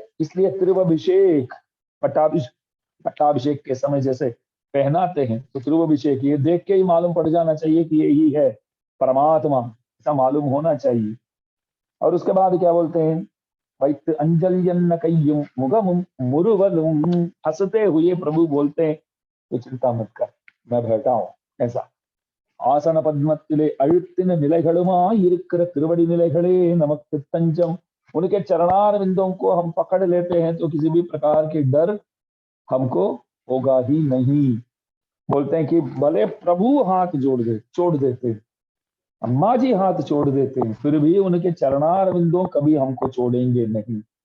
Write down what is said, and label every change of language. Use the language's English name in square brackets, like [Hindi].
[Hindi] इसलिए तिरुअभिषेक, पट्टाभिषेक के समय जैसे पहनाते हैं, तो तिरुअभिषेक ये देख के ही मालूम पड़ जाना चाहिए कि यही है परमात्मा, ऐसा मालूम होना चाहिए। और उसके बाद क्या बोलते हैं, [Tamil] वैत अंजल्यन्न कय्युम मुगमुम मुरुवलुम, [Hindi] हंसते हुए प्रभु बोलते हैं तो चिंता मत कर, मैं बैठा हूं, ऐसा। [Tamil] ஆசன பத்மத்திலே அழுத்தின நிலைகளுமாய் இருக்கிற திருவடி நிலைகளே நமக்கு तंजम। [Hindi] उनके चरणार बिंदों को हम पकड़ लेते हैं तो किसी भी प्रकार की डर हमको होगा ही नहीं। बोलते हैं कि भले प्रभु हाथ छोड़ देते हैं, अम्मा जी हाथ छोड़ देते हैं, फिर भी उनके चरणार बिंदों कभी हमको छोड़ेंगे नहीं।